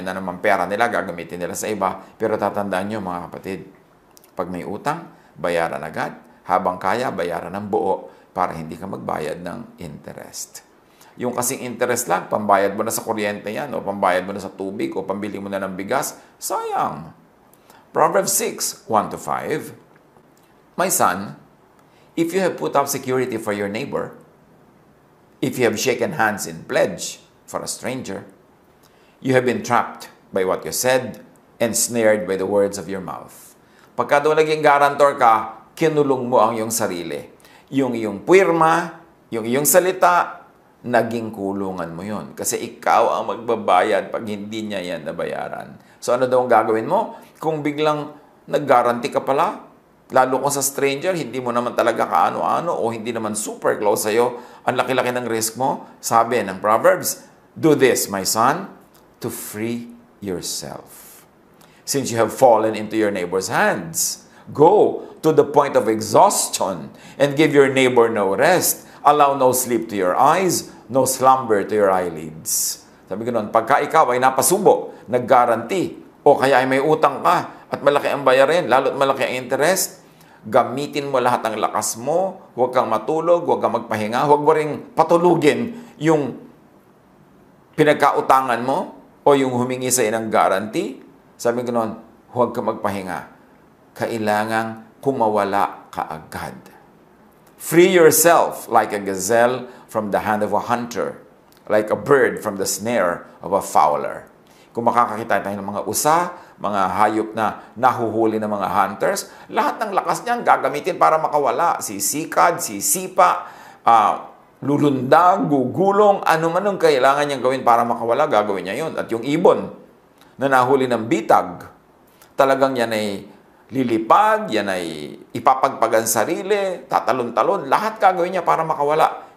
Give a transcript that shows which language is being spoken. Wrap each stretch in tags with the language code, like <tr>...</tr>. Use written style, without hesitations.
<tl>Yun na naman pera nila, gagamitin nila sa iba. Pero tatandaan nyo, mga kapatid, pag may utang, bayaran agad. Habang kaya, bayaran ng buo para hindi ka magbayad ng interest. Yung kasing interest lang, pambayad mo na sa kuryente yan, o pambayad mo na sa tubig, o pambili mo na ng bigas, sayang.</tl> <en>Proverbs 6:1-5. My son, if you have put up security for your neighbor, if you have shaken hands in pledge for a stranger, you have been trapped by what you said and snared by the words of your mouth.</en> <tl>Pagka daw naging guarantor ka, kinulong mo ang iyong sarili. Yung iyong puwirma, yung iyong salita, naging kulungan mo yon. Kasi ikaw ang magbabayad pag hindi niya yan nabayaran. So ano daw ang gagawin mo? Kung biglang nag-guarantee ka pala, lalo kung sa stranger, hindi mo naman talaga kaano-ano o hindi naman super close sa'yo, ang laki-laki ng risk mo, sabi ng Proverbs,</tl> <en>do this, my son, to free yourself. Since you have fallen into your neighbor's hands, go to the point of exhaustion and give your neighbor no rest. Allow no sleep to your eyes, no slumber to your eyelids.</en> <tl>Sabi ko noon, pagka ikaw ay napasubo, nag-guarantee, o kaya ay may utang ka at malaki ang bayarin, lalo't malaki ang interest, gamitin mo lahat ng lakas mo, huwag kang matulog, huwag kang magpahinga, huwag mo ring patulugin yung pinagkautangan mo o yung humingi sa ng guarantee. Sabi ko noon, huwag kang magpahinga. Kailangang kumawala ka agad.</tl> <en>Free yourself like a gazelle from the hand of a hunter, like a bird from the snare of a fowler.</en> <tl>Kung makakakita tayo ng mga usa, mga hayop na nahuhuli ng mga hunters, lahat ng lakas niyan gagamitin para makawala. Sisikad, sisipa, lulundag, gugulong, ano man ang kailangan niyang gawin para makawala, gagawin niya yun. At yung ibon na nahuli ng bitag, talagang yan ay lilipad, yan ay ipapagpagan sarili, tatalon-talon, lahat gagawin niya para makawala.</tl>